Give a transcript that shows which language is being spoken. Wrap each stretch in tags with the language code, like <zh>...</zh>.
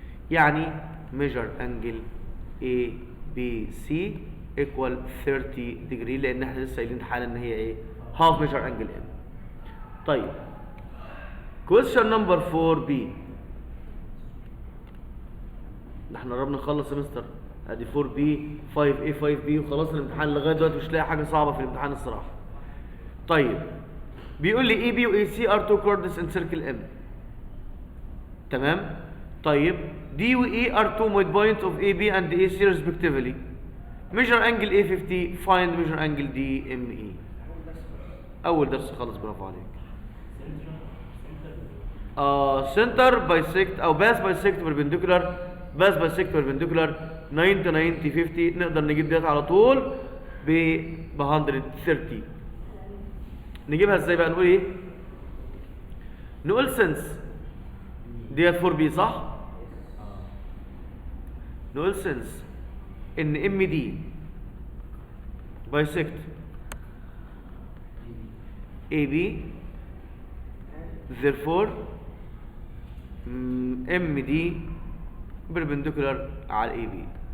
<ar>يعني</ar> <en>measure angle ABC equal 30 degree،</en> <ar>لان احنا لسه قايلين حالا ان هي ايه؟</ar> <en>half measure angle M.</en> <ar>طيب</ar> <en>question number 4B.</en> <ar>احنا قربنا نخلص يا مستر. ادي 4B 5A 5B وخلاص الامتحان. لغايه دلوقتي مش لاقي حاجه صعبه في الامتحان الصراحه. طيب بيقول لي</ar> <en>AB و AC are two chords in circle M.</en> <ar>تمام. طيب</ar> <en>D و E are two midpoints of AB and AC respectively. measure angle A50, find measure angle DME.</en> <ar>اول درس خالص، برافو عليك.</ar> <en>center bisect او pass bisect perpendicular، pass bisect perpendicular 90 90 50.</en> <ar>نقدر نجيب ديت على طول ب 130. نجيبها ازاي بقى؟ نقول ايه؟ نقول سنس ديت 4B صح؟ نقول سنس ان ام دي بايسكت اي بي، therefore ام دي بربنديكولار على الاي بي.</ar>